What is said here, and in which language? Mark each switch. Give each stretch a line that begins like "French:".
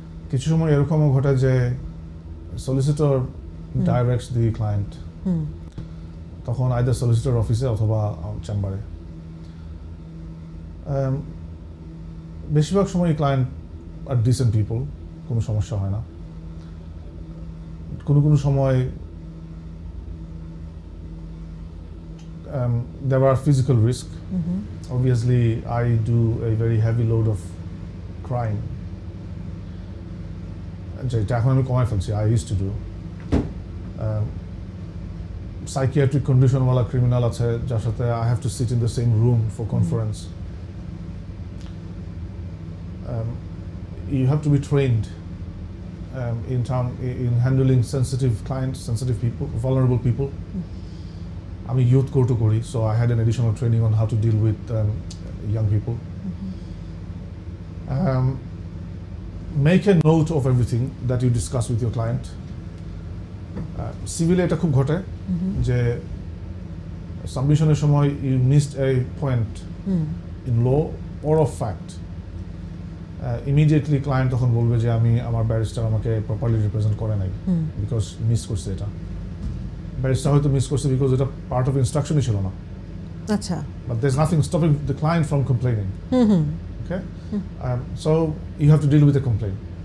Bangla: কিছু সময় এরকমও ঘটে যে সলিসিটর ডাইরেক্টস দি ক্লায়েন্ট, তখন আইদার সলিসিটর অফিসে অথবা চেম্বারে। বেশিরভাগ সময় ক্লায়েন্ট আর ডিসেন্ট পিপল, কোনো সমস্যা হয় না। কোনো সময়
English: there are physical risk. Obviously I do a very heavy load of crime,
Bangla: যেটা এখন আমি কমাই ফেলছি,
English: I used to do. Psychiatric condition wala criminal
Bangla: আছে যার সাথে
English: I have to sit in the same room for conference. You have to be trained in handling sensitive clients, sensitive people, vulnerable people. আমি youth court করি, so I had an additional training on how to deal with young people. Make a note of everything that you discuss with your client.
Bangla: সিভিলে এটা খুব ঘটে যে সাবমিশনের সময়
English: you missed a point in law or of fact.
Bangla: Immediately client তখন বলবে যে আমি আমার ব্যারিস্টার আমাকে প্রপারলি রিপ্রেজেন্ট করে নাই, বিকজ মিস করছে এটা। ব্যারিস্টার হয়তো মিস করছে বিকজ এটা পার্ট অফ ইনস্ট্রাকশনই ছিল না, আচ্ছা
English: but there's nothing stopping the client from complaining. Okay, so you have to deal with the complaint.